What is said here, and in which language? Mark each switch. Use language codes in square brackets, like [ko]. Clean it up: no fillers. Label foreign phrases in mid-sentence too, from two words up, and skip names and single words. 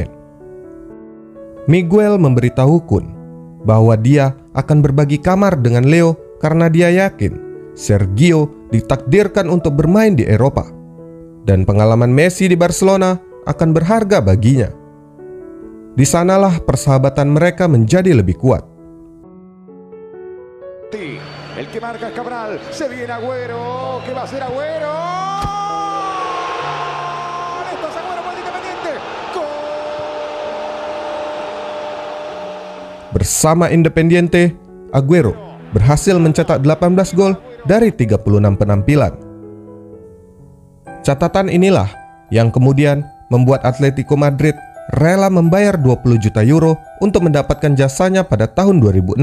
[id] Miguel memberitahu Kun bahwa dia akan berbagi kamar dengan Leo karena dia yakin Sergio ditakdirkan untuk bermain di Eropa dan pengalaman Messi di Barcelona akan berharga baginya. Di sanalah persahabatan mereka menjadi lebih kuat. [es] El que marca Cabral, se viene Agüero, ¿qué va a hacer Agüero? Esto es Agüero para Independiente. Gol. [id] Bersama Independiente, Aguero berhasil mencetak 18 gol dari 36 penampilan. Catatan inilah yang kemudian membuat Atletico Madrid rela membayar 20 juta euro untuk mendapatkan jasanya pada tahun 2006.